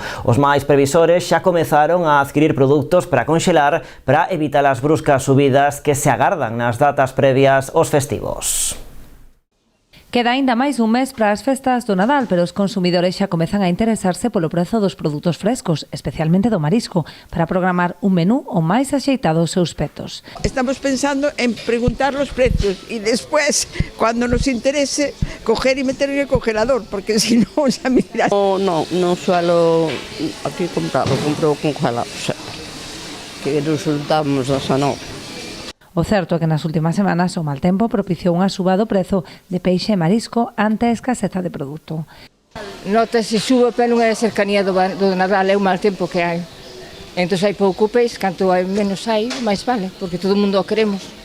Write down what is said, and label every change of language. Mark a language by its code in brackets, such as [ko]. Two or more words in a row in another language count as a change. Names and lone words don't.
[gl] Os máis previsores xa comezaron a adquirir produtos para conxelar para evitar as bruscas subidas que se agardan nas datas previas aos festivos. Queda aínda máis un mes para as festas do Nadal, pero os consumidores xa comezan a interesarse polo prezo dos produtos frescos, especialmente do marisco, para programar un menú o máis axeitado aos seus petos. [es] Estamos pensando en preguntar los precios y después, cuando nos interese, coger y meter en el congelador, porque si no, ya miras. No suelo aquí comprarlo, compro congelado, que resultamos da Sanó. [gl] O certo é que nas últimas semanas o mal tempo propiciou unha suba do prezo de peixe e marisco ante a escaseza de produto. Nota-se suba, pero non é a cercanía do Nadal, é o mal tempo que hai. Entón hai pouco peixe, canto menos hai, máis vale, porque todo o mundo o queremos.